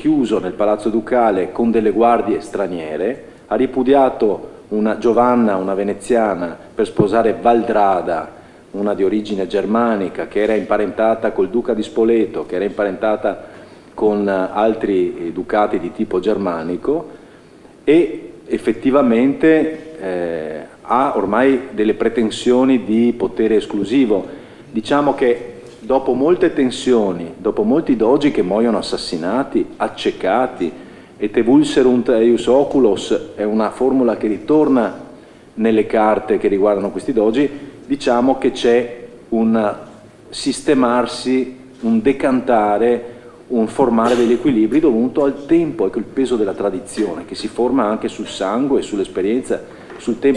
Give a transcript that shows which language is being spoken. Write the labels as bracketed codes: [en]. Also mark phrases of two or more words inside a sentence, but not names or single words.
[it] chiuso nel palazzo ducale con delle guardie straniere, ha ripudiato Giovanna, una veneziana, per sposare Valdrada, una di origine germanica, che era imparentata col duca di Spoleto, che era imparentata con altri ducati di tipo germanico, e effettivamente ha ormai delle pretensioni di potere esclusivo. Diciamo che dopo molte tensioni, dopo molti dogi che muoiono assassinati, accecati, [la] et evulserunt eius oculos [it] è una formula che ritorna nelle carte che riguardano questi dogi, diciamo che c'è un sistemarsi, un decantare, un formare degli equilibri dovuto al tempo e col peso della tradizione, che si forma anche sul sangue, sull'esperienza, sul tempo.